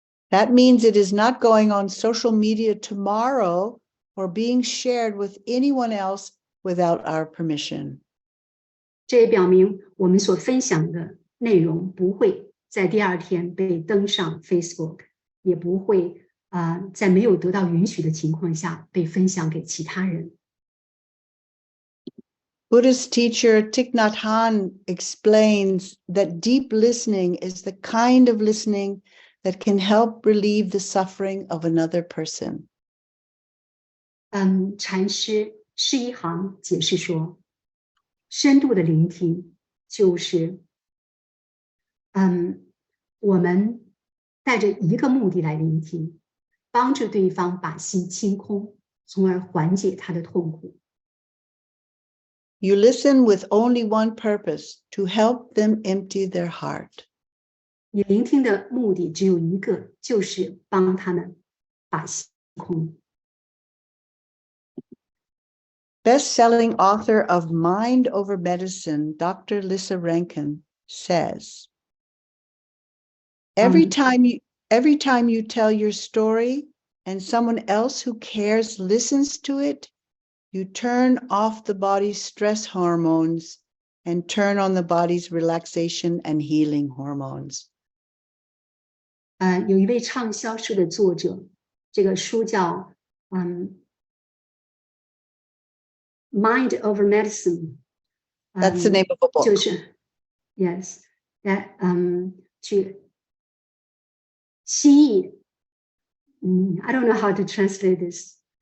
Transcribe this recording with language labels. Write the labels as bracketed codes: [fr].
[en] That means it is not going on social media tomorrow or being shared with anyone else without our permission. [zh] 这也表明我们所分享的内容不会在第二天被登上 Facebook， 也不会在没有得到允许的情况下被分享给其他人。 [en] Buddhist teacher Thich Nhat Hanh explains that deep listening is the kind of listening that can help relieve the suffering of another person. [zh] 禅师释一行解释说，深度的聆听就是我们带着一个目的来聆听，帮助对方把心清空，从而缓解他的痛苦。 [en] You listen with only one purpose, to help them empty their heart. [zh] 你聆听的目的只有一个，就是帮他们把心空。 [en] Best-selling author of Mind Over Medicine, Dr. Lissa Rankin, says, Every time you tell your story and someone else who cares listens to it, you turn off the body's stress hormones and turn on the body's relaxation and healing hormones. [zh] 有一位畅销书的作者，这个书叫Mind Over Medicine. [en] That's the name of a book. [zh] 就是 [en] Yes, that [zh] 去心意 [en] I don't know how to translate this.